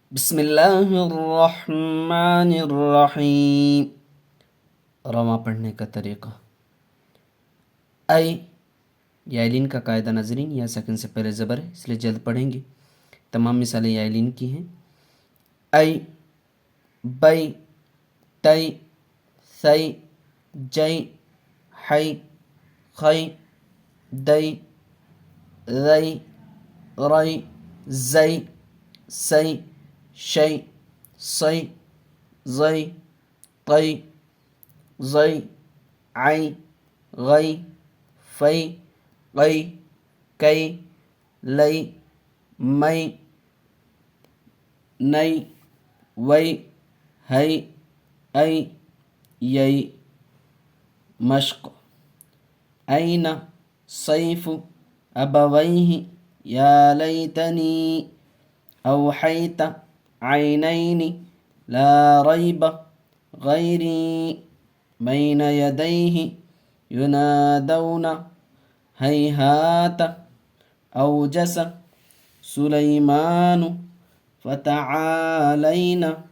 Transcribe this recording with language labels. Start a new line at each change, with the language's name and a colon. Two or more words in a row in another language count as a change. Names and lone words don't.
Arabic: بسم اللہ الرحمن الرحیم۔
Urdu: رواں پڑھنے کا طریقہ: اے یائلین کا قاعدہ ناظرین، یا سیکنڈ سے پہلے زبر ہے اس لیے جلد پڑھیں گے۔ تمام مثالیں یائلین کی ہیں: اے، بئی، تئی، ثئی، جئی، حئی، خئی، دئی، رئی، رئی، زئی، سئی، شئی، صئی، ضئی، طئی، ضئی، عئی، غئی، فئی، قئی، کئی، لئی، مئی، نئی، وئی، ہئی، ای، یئی۔ مشق:
Arabic: أين صيف أبويه يا ليتني أوحيت عينين لا ريب غيري بين يديه ينادون هيهات أوجس سليمان فتعالين